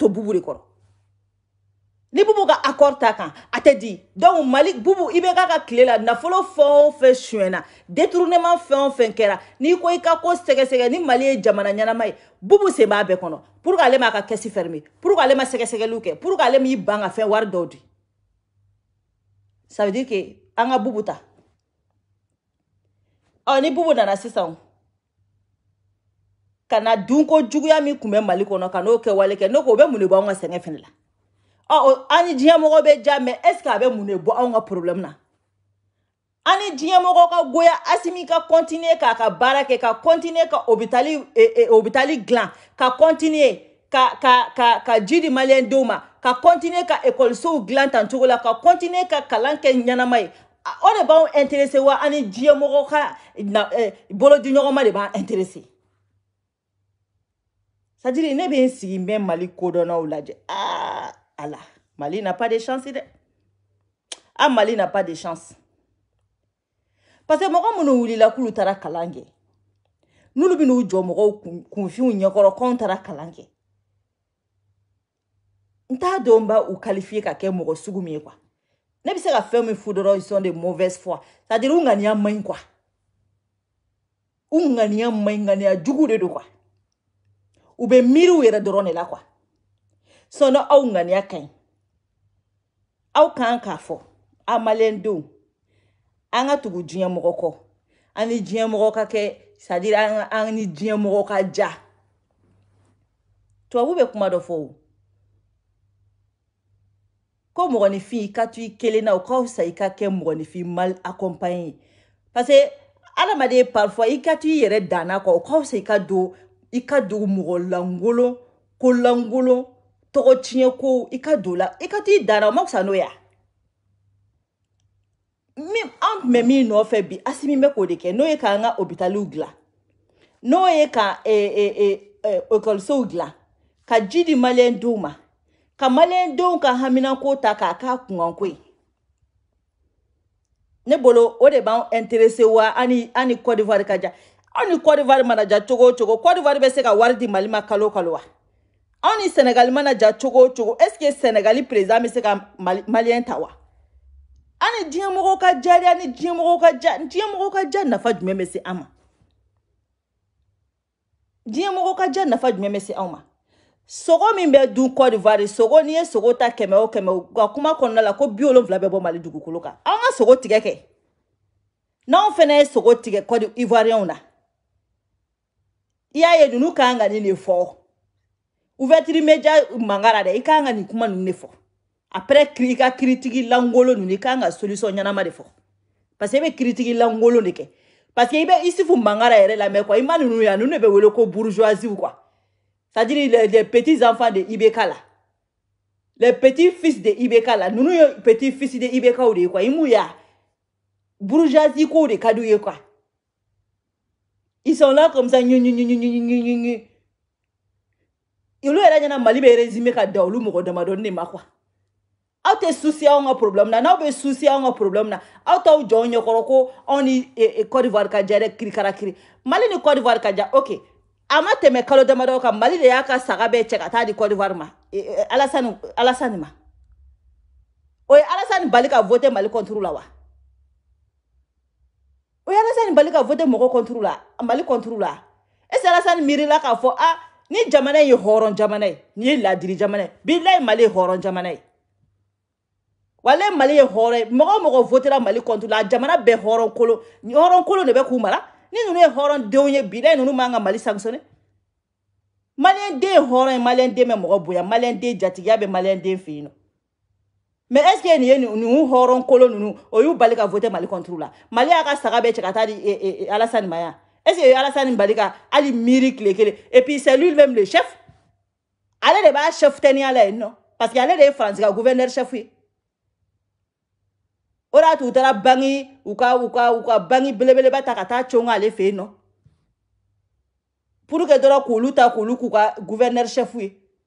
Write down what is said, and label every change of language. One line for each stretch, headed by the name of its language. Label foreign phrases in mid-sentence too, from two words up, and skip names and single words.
Bambara: to Bubu de kɔrɔ ni Bubu ka accord ta kan a tɛ di donc Mali Bubu i bɛ ka tile la nafolo fɛn o fɛn sonyɛna détournement fɛn o fɛn kɛra n'i ko i ka ko sɛgɛsɛgɛ ni Mali ye jamana ɲɛnama ye Bubu sen b'a bɛɛ kɔnɔ
French: pour que
Bambara: ale ma ka
French: caisse fermer pour que
Bambara: ale ma sɛgɛsɛgɛliw kɛ
French: pour que
Bambara: ale m'i ban ka fɛn wari dɔw di
French: ça veut dire que
Bambara: an ka Bubu ta ni Bubu nana sisan kana dunko juguya min kun bɛ Mali kɔnɔ ka n'o kɛ wale kɛ n'o ko o bɛ mun de bɔ an ka sɛgɛn fɛnɛ la ani diɲɛ mɔgɔ bɛ ja
French: mais est ce que
Bambara: a bɛ mun de bɔ an ka problème na ani diɲɛ mɔgɔ ka goya Asimi ka continuer k'a ka baara kɛ ka continuer ka hôpitali dilan ka continuer ka ji di maliyɛn denw ma ka continuer ka école so dilan tan cogo la ka continuer ka kalan kɛ ɲanama ye o de b'anw intéressé wa ani diɲɛmɔgɔ ka bolo di ɲɔgɔn ma de b'an intéressé
French: c'est-à-dire
Bambara: ne bɛ n sigi n bɛ Mali kodɔnnaw lajɛ ala Mali
French: n'a pas de chance
Bambara: dɛ Mali
French: n'a pas de chance parce que
Bambara: mɔgɔ minnu wulila k'olu taara kalan kɛ n'olu bɛ n'u jɔ mɔgɔw kunfinw ɲɛkɔrɔ k'anw taara kalan kɛ n t'a dɔn n b'a u qualifier ka kɛ mɔgɔ sugu min ye quoi ne bɛ se ka fɛn min fɔ dɔrɔn
French: ils sont de mauvaise foi c'est-à-dire
Bambara: u ŋaniya man ɲi quoi u ŋaniya man ɲi ŋaniya jugu de don quoi u bɛ miiri u yɛrɛ dɔrɔn de la quoi sinon aw ŋaniya ka ɲi aw kan k'a fɔ a maliyɛndenw an ka tugu diɲɛmɔgɔ kɔ an ni diɲɛmɔgɔ ka kɛ
French: c'est-à-dire
Bambara: an ni diɲɛmɔgɔ ka ja tubabu bɛ kuma dɔ fɔ o ko mɔgɔninfin i ka to i kelen na o ka fisa i ka kɛ mɔgɔninfin
French: mal accompagné parce que
Bambara: adamaden parfois i ka to i yɛrɛ danna kɔ o ka fisa i ka don mɔgɔ langolo ko langolo tɔgɔ tiɲɛ ko i ka don la i ka to i danna o ma fisa n'o ye an tun bɛ min nɔfɛ bi Asimi bɛ k'o de kɛ n'o ye k'an ka hôpitaliw dilan n'o ye ka écolisow dilan ka ji di maliyɛndenw ma ka maliyɛndenw ka haminako ta k'a k'a kunkanko ye ne bolo o de b'an intéressé wa ani Côte d'Ivoire ka ja anw ni Côte d'Ivoire mana ja cogo o cogo Côte d'Ivoire bɛ se ka wari di Mali ma kalo kalo wa anw ni Sénégal mana ja cogo o cogo
French: est-ce que
Bambara: Sénégali président bɛ se ka maliyɛn ta wa ani diɲɛmɔgɔ ka ja de ani diɲɛmɔgɔ ka ja nafa jumɛn bɛ se an ma diɲɛmɔgɔ ka ja nafa jumɛn bɛ se anw ma sogo min bɛ dun Côte d'Ivoire sogo n'i ye sogo ta 100 o 100 u ka kuma kɔnɔna la ko 70 bɛ bɔ Mali dugukolo kan an ka sogo tigɛ kɛ n'anw fana ye sogo tigɛ Côte d'Ivoirienw na i y'a ye ninnu kan ka nin de fɔ
French: ouverture média
Bambara: mangara dɛ i kan ka nin kuma ninnu de fɔ après i ka kiritigi langolo ninnu i kan ka solution ɲanama de fɔ
French: parce que
Bambara: i bɛ kiritigi langolo de kɛ
French: parce que
Bambara: i bɛ Isufu Mangara yɛrɛ lamɛn quoi i ma ninnu ya ninnu de bɛ wele ko
French: bourgeoisie quoi c'est-à-dire les petits enfants de IBK là les petits fils de IBK là
Bambara: ninnu ye
French: petits fils de IBK
Bambara: o de ye quoi i m'u ya bourgeoisie ko de ka d'u ye quoi
French: ils sont là comme ça
Bambara: olu yɛrɛ ɲɛna Mali bɛ résumé ka da olu mɔgɔ damadɔni de ma quoi aw tɛ souci anw ka problème na n'aw bɛ souci anw ka problème na aw t'aw jɔ anw ɲɛkɔrɔ ko anw ni Côte d'Ivoire ka ja dɛ kirikarakiri Mali ni Côte d'Ivoire ka ja ok a ma tɛmɛ kalo damadɔ kan Mali de y'a ka saga bɛɛ cɛ ka taa di Côte d'Ivoire ma Alassane ma o ye Alassane bali ka voter Mali
French: contre la
Bambara: wa o ye Alassane bali ka voter mɔgɔ
French: contre la Mali contre la est-ce que
Bambara: Alassane miirila k'a fɔ ni jamana ye hɔrɔn jamana ye ni ye ladiri jamana ye bilahi Mali ye hɔrɔn jamana ye wale Mali ye hɔrɔn mɔgɔ votera Mali contre la jamana bɛɛ hɔrɔn kolo de bɛ k'u mara ni ninnu ye hɔrɔn denw ye bilahi ninnu man ka Mali sanctionner maliyɛn den ye hɔrɔn ye maliyɛn den bɛ mɔgɔ bonya maliyɛn den jatigiya bɛ maliyɛn den fɛ yen nɔ
French: mais est-ce que
Bambara: nin ye ninnu hɔrɔn kolo ninnu o y'u bali ka voter Mali
French: contre la
Bambara: Mali y'a ka saga bɛɛ cɛ ka taa di Alassane ma yan
French: est-ce que
Bambara: Alassane bali ka hali miiri tile kelen
French: et puis c'est lui-même le chef
Bambara: ale de b'a chef teniya la yen nɔ parce que ale de ye Faransi ka
French: gouverneur chef
Bambara: ye o de y'a to u taara bangi u ka bangi belebeleba ta ka taa cɔngɔ ale fɛ yen nɔ
French: pour que
Bambara: dɔrɔn k'olu ta k'olu k'u ka
French: gouverneur chef
Bambara: ye